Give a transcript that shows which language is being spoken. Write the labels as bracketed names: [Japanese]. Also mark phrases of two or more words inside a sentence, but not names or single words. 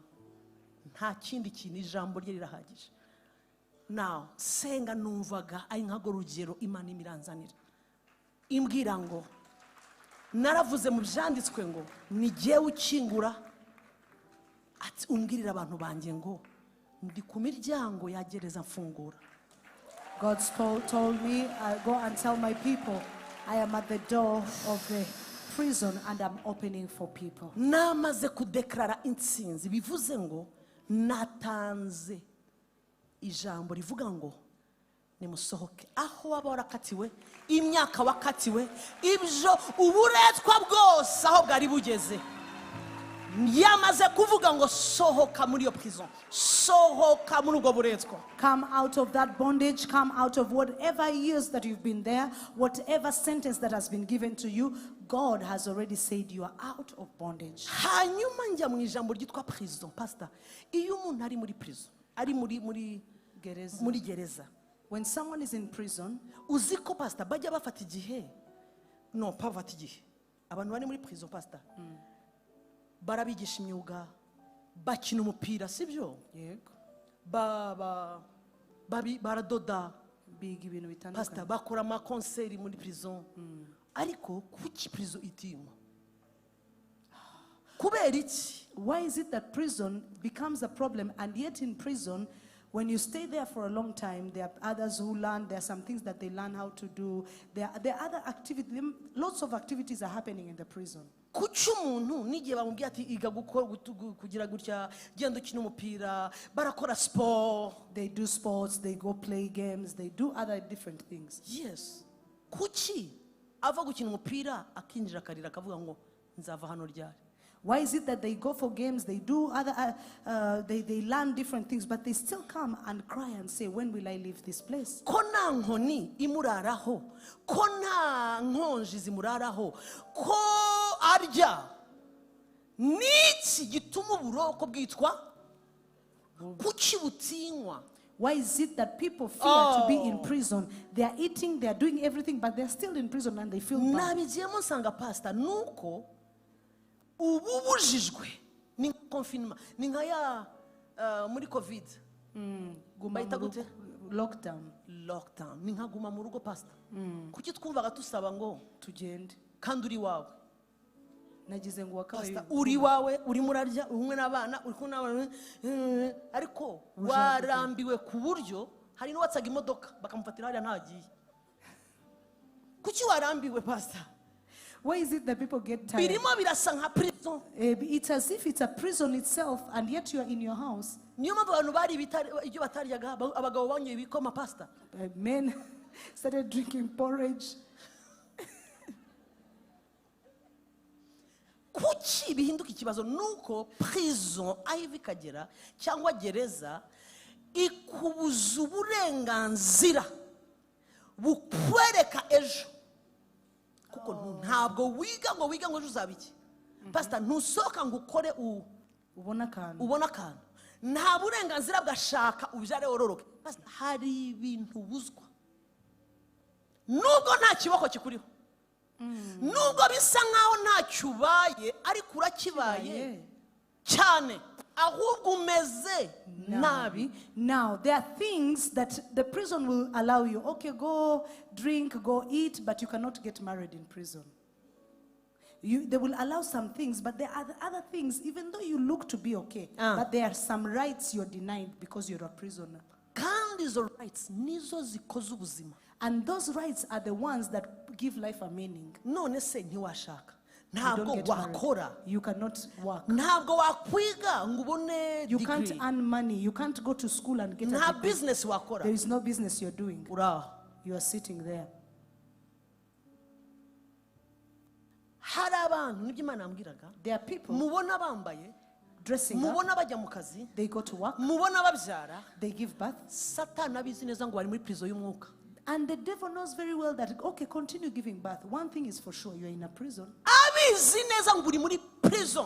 [Kinyarwanda] Nta kindi kintu ijambo rye rirahagije. Now senga numvaga ari nkago rugero Imana imiranzanira. Imbwira ngo naravuze mu byanditswe ngo nigiye ukingura ati umbwirira abantu banjye ngo ndi ku miryango ya gereza mfungura. [English] God told me, go and tell my people, I am at the door of the prison and I'm opening for people. [Kinyarwanda] Namaze kudeklara intsinzi bivuze ngo natanze ijambo rivuga ngo nimusohoke aho waba warakatiwe, imyaka wakatiwe, ibyo uburetwa bwose aho bwari bugeze. Yamaze kuvuga ngo sohoka muri yo prison, sohoka muri ubwo buretwa. [English] Come out of that bondage, come out of whatever years that you've been there, whatever sentence that has been given to you. God has already said you are out of bondage. [Kinyarwanda] Hanyuma njya mu ijambo ryitwa prison. Pastor, iyo umuntu ari muri prison, ari muri gereza. [English] When someone is in prison, [Kinyarwanda] uziko Pastor bajya bafata igihe. No, bafata igihe. Abantu bari muri prison Pastor. Barabigisha imyuga, bakina umupira, sibyo? Yego. Baradoda, biga ibintu bitandukanye. Pastor bakora ama concert muri prison. Ariko kuki prison itima? Kubera iki? [English] Why is it that prison becomes a problem, and yet in prison, when you stay there for a long time, there are others who learn, there are some things that they learn how to do, there are other activities, lots of activities are happening in the prison. [Kinyarwanda] Kuki umuntu nigiye bamubwiye ati iga kugira gutya, genda ukina umupira, barakora sport. [English] They do sports, they go play games, they do other different things. Yes. [Kinyarwanda] Kuki ava gukina umupira akinjira akarira akavuga ngo nzava hano ryari? [English] Why is it that they go for games, they do other, they learn different things, but they still come and cry and say, when will I leave this place? [Kinyarwanda] Ko nta nkoni imuraraho, ko nta nkonji zimuraraho, ko arya. Niki gituma uburoko bwitwa? Kuki butinywa? [English] Why is it that people fear to be in prison? They are eating, they are doing everything, but they are still in prison and they feel bad. [Kinyarwanda] Nabigiyemo nsanga Pastor nuko ububujijwe ni confinement, ni nka ya muri covid. Bayita gute? Lockdown. Ni nka guma mu rugo Pastor. Kuki twumvaga tusaba ngo Tugende. kandi uri wawe? Nagize ngo Pastor uri wawe, uri murarya, umwe n'abana, uri kumwe n'abana, ariko warambiwe ku buryo hari n'uwatsaga imodoka bakamufatira hariya ntagiye. Kuki warambiwe Pastor? [English] Why is it that people get tired? [Kinyarwanda] birimo birasa nka prison. [English] It's as if it's a prison itself, and yet you are in your house. [Kinyarwanda] Niyo mpamvu abantu bari ibyo bataryaga abagabo banyoye ibikoma pastor. [English] Men started drinking porridge. [Kinyarwanda] Kuki bihinduka ikibazo nuko prison aho ikagera cyangwa gereza ikubuza uburenganzira bukwereka ejo, kuko ntabwo wiga ngo ejo uzaba iki. Pastor, ntusohoka ngo ukore ubona akantu nta burenganzira bwashaka ubyare wororoke. Pastor, hari ibintu buzwa nubwo nta kiboko kikuriho, nubwo bisa nkaho ntacyo ubaye ariko urakibaye cyane, ahubwo umeze nabi. [English] Now there are things that the prison will allow you. Okay, go drink, go eat, but you cannot get married in prison. They will allow some things, but there are other things, even though you look to be okay, but there are some rights you're denied because you're a prisoner. [Kinyarwanda] Kandi izo rights nizo zikoze ubuzima. [English] And those rights are the ones that give life a meaning. [Kinyarwanda] None se ntiwashaka, [English] You [Kinyarwanda] ntabwo [English] don't get married. [Kinyarwanda] wakora, [English] You cannot work. [Kinyarwanda] ntabwo wakwiga ngo ubone [English] You can't degree, earn money. You can't go to school and get a [Kinyarwanda] nta [English] degree. [Kinyarwanda] business wakora. [English] There is no business you're doing. [Kinyarwanda] Uraho. [English] You are sitting there. [Kinyarwanda] Hari abantu nibyo Imana yambwiraga, [English] There are people [Kinyarwanda] mubona bambaye, [English] dressing up. [Kinyarwanda] mubona bajya mu kazi, [English] They go to work. [Kinyarwanda] mubona babyara. [English] They give birth. [Kinyarwanda] Satani abizi neza ngo bari muri prison y'umwuka. [English] And the devil knows very well that, okay, continue giving birth. One thing is for sure, you're in a prison. [Kinyarwanda] Abizi neza ngo uri muri prison.